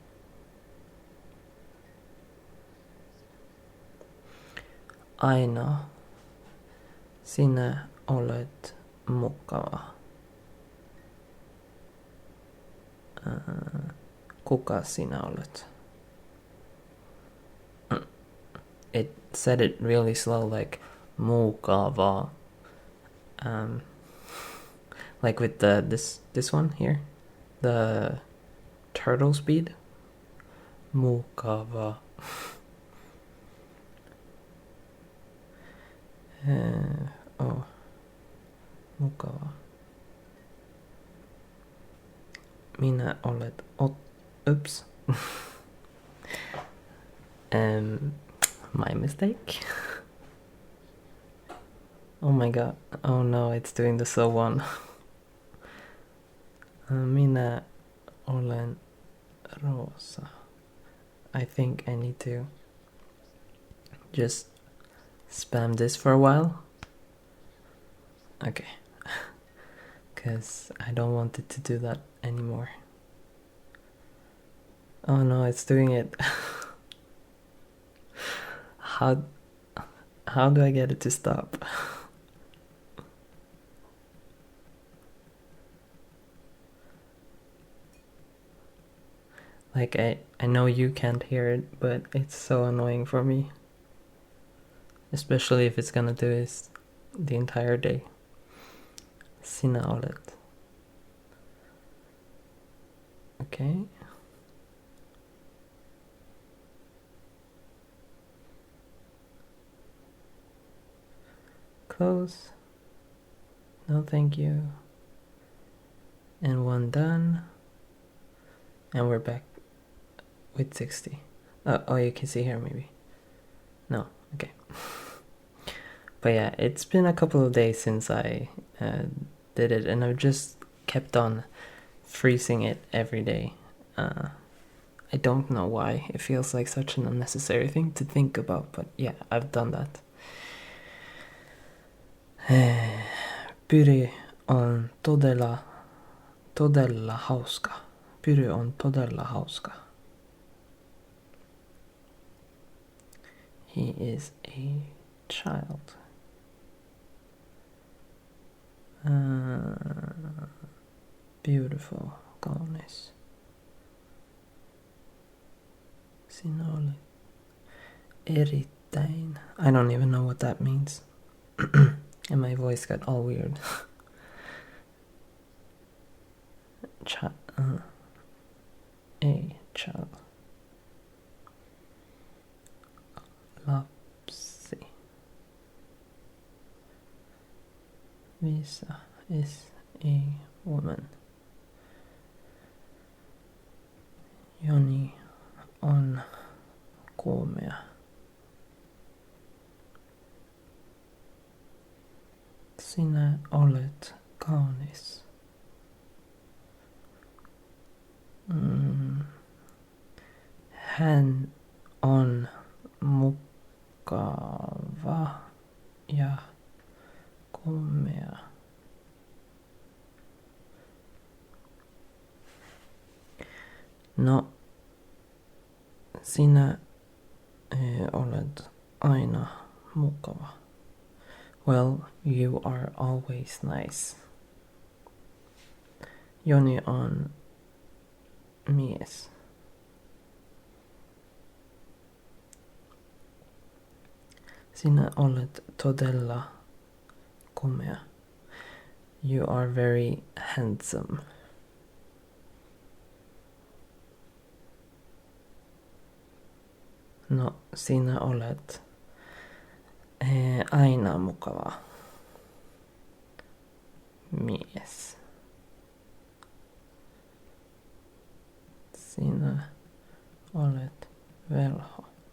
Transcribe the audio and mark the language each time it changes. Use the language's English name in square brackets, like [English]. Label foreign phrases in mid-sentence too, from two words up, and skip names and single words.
[Finnish] Aino, sinä olet mukava. Kuka sinä olet? [English] It said it really slow, like mukava. Like with this one here, the turtle speed. [Finnish] Mukava. Mukava. Minä olet oops. [English] My mistake. Oh my god. Oh no, it's doing the slow one. [Finnish] Minä olen Rosa. [English] I think I need to just spam this for a while. Okay. Because I don't want it to do that anymore. Oh no, it's doing it. How do I get it to stop? Like, I know you can't hear it, but it's so annoying for me. Especially if it's gonna do this the entire day. [Finnish] Sinä olet. [English] Okay. Close. No, thank you. And 1 done. And we're back with 60. Oh, you can see here maybe. No, okay. But yeah, it's been a couple of days since I did it, and I've just kept on freezing it every day. I don't know why. It feels like such an unnecessary thing to think about, but yeah, I've done that. [Finnish] Pyri on todella todella hauska. Pyry on todella hauska. [English] He is a child. Beautiful, [Finnish] kaunis. Sinä olet erittäin. [English] I don't even know what that means. And my voice got all weird. A child. [Finnish] Lapsi. [English] Visa is a woman. [Finnish] Joni on komea. Sinä olet kaunis. Hän on mukava ja komea. No, sinä olet aina mukava. [English] Well, you are always nice. [Finnish] Joni on mies. Sinä olet todella komea. [English] You are very handsome. [Finnish] No, sinä olet aina mukava mies. Sinä olet velho.